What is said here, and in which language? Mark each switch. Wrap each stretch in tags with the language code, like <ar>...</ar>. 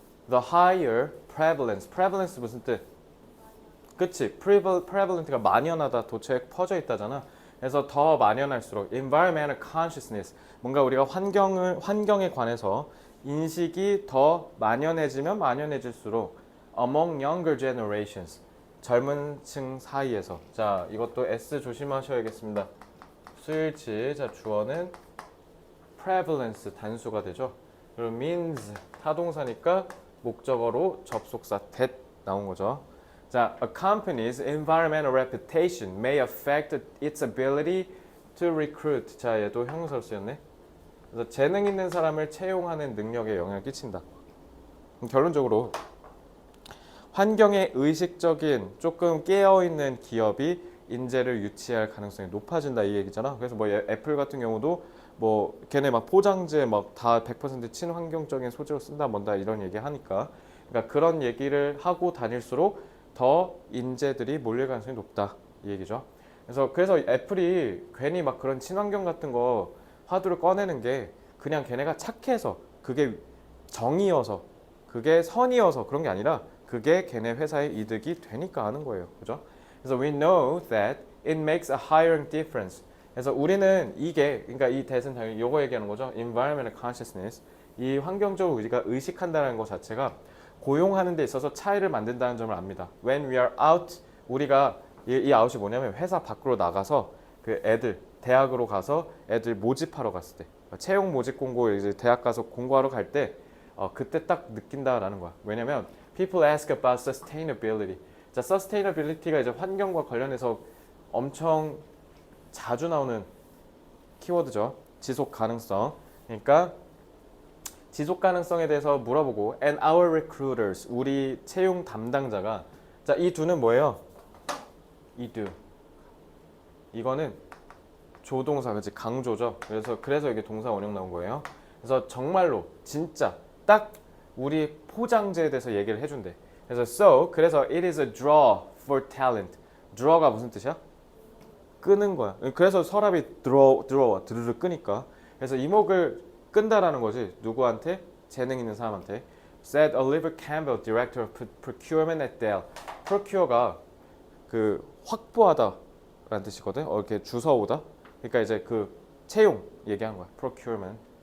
<en>The higher prevalence</en> <ko>무슨 뜻? 그치? prevalent가 만연하다, 도처에 퍼져 있다잖아. 그래서 더 만연할수록</ko> <en>environmental consciousness,</en> <ko>뭔가 우리가 환경에 관해서 인식이 더 만연해질수록</ko> <en>among younger generations,</en> <ko>젊은 층 사이에서. 자, 이것도 S 조심하셔야겠습니다. 수일치. 자, 주어는 prevalence 단수가 되죠. 그리고 means 타동사니까 목적어로 접속사 that 나온 거죠. 자,</ko> <en>a company's environmental reputation may affect its ability to recruit.</en> <ko>자, 얘도 형용사로 쓰였네. 그래서 재능 있는 사람을 채용하는 능력에 영향을 끼친다. 결론적으로 환경에 의식적인 조금 깨어있는 기업이 인재를 유치할 가능성이 높아진다 이 얘기잖아. 그래서 뭐 애플 같은 경우도 뭐 걔네 막 포장재 막 다 100% 친환경적인 소재로 쓴다 뭔다 이런 얘기 하니까, 그러니까 그런 얘기를 하고 다닐수록 더 인재들이 몰릴 가능성이 높다 이 얘기죠. 그래서 애플이 괜히 막 그런 친환경 같은 거 화두를 꺼내는 게 그냥 걔네가 착해서, 그게 정이어서, 그게 선이어서 그런 게 아니라 그게 걔네 회사의 이득이 되니까 하는 거예요. 그죠? 그래서</ko> <en>we know that it makes a hiring difference.</en> <ko>그래서 우리는 이게, 그러니까 이 대신 당연히 요거 얘기하는 거죠.</ko> <en>environmental consciousness.</en> <ko>이 환경적으로 우리가 의식한다는 것 자체가 고용하는 데 있어서 차이를 만든다는 점을 압니다.</ko> <en>When we are out,</en> <ko>우리가 이 out이 뭐냐면 회사 밖으로 나가서 그 애들 대학으로 가서 애들 모집하러 갔을 때, 채용 모집 공고 이제 대학 가서 공고하러 갈 때 그때 딱 느낀다라는 거야. 왜냐면</ko> <en>people ask about sustainability.</en> <ko>자, sustainability가 이제 환경과 관련해서 엄청 자주 나오는 키워드죠. 지속 가능성. 그러니까 지속 가능성에 대해서 물어보고</ko> <en>and our recruiters,</en> <ko>우리 채용 담당자가, 자, 이 do는 뭐예요? 이 do. 이거는 조동사, 그치? 강조죠. 그래서 이게 동사 원형 나온 거예요. 그래서 정말로 진짜 딱 우리 포장재에 대해서 얘기를 해준대. 그래서</ko> <en>it is a draw for talent.</en> <ko>draw가 무슨 뜻이야? 끄는 거야. 그래서 서랍이 들어와 드르르 끄니까. 그래서 이목을 끈다라는 거지. 누구한테? 재능 있는 사람한테.</ko> <en>Said Oliver Campbell, Director of Procurement at Dell.</en> <ko>Procure가 그 확보하다라는 뜻이거든. 이렇게 주워오다. 그러니까 이제 그 채용 얘기한 거야. Procurement.</ko>